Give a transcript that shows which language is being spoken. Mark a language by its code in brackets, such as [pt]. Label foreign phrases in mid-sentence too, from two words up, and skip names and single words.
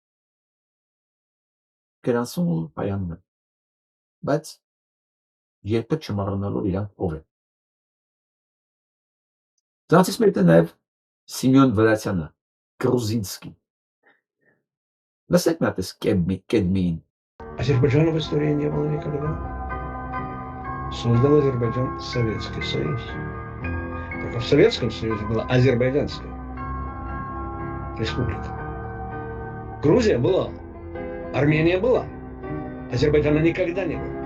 [hy] գրանցում ու հայանում են, բայց երբեք չմոռանալով իրանք ով են։ Դրանցից մեկն է նաև Սիմեոն Վրացյանը, Գրուզինսկի։ Լսեք մի հատ կեդմիին։ [ru] Азербайджана в истории не было никогда. Создал Азербайджан Советский Союз. Только в Советском Союзе была Азербайджанская республика. Грузия была, Армения была, Азербайджана никогда не было.